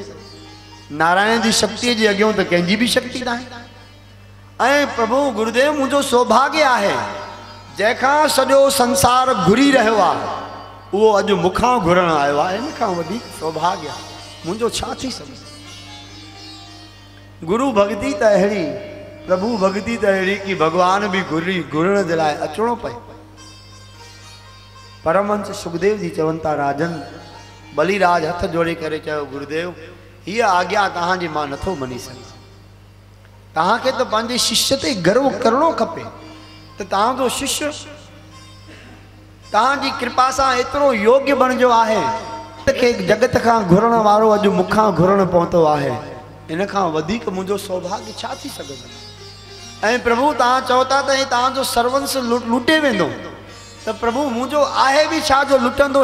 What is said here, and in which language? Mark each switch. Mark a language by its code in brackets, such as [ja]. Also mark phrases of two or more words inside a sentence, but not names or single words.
[sd] नारायण जी शक्तिअ जे अॻियां त कंहिंजी बि शक्ति न आहे। ऐं प्रभु गुरुदेव मुंहिंजो सौभाग्य आहे जंहिंखां सॼो संसार घुरी रहियो आहे उहो अॼु मूंखां घुरण आयो आहे। हिन खां वधीक सौभाग्य मुंहिंजो छा थी सघे। गुरु भक्ति त अहिड़ी, प्रभु भक्ति त अहिड़ी कि भगवान बि घुरण जे लाइ अचणो पए। परमहंस सुखदेव जी चवनि था राजन, बलिराज हथ जोड़े करे चयो गुरुदेव हीअ आज्ञा तव्हांजी मां नथो मञी सघां। तव्हांखे त पंहिंजे शिष्य ते गर्व करणो खपे त तव्हांजो शिष्य तव्हांजी कृपा सां एतिरो योग्य बणिजो आहे के जगत खां घुरण वारो अॼु मूंखां घुरण पहुतो आहे। इन खां वधीक मुंहिंजो सौभाग्य छा थी सघंदो। ऐं प्रभु तव्हां चओ था त हे तव्हांजो सर्वंस लुटे वेंदो, त प्रभु मुंहिंजो आहे बि छा जो लुटंदो।